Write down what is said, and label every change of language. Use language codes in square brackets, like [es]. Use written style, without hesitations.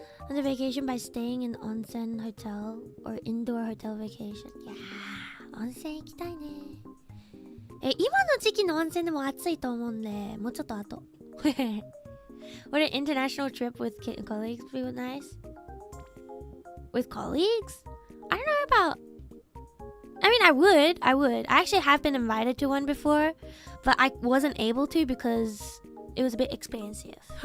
[en] the vacation by staying in onsen hotel or indoor hotel vacation. [ja] Yeah, onsen 行きたいね。今の時期の温泉でも暑いと思うんで、もうちょっと後。 [en] Would an international trip with colleagues be nice? With colleagues? I don't know about... I mean, I would. I actually have been invited to one before, but I wasn't able to because it was a bit expensive.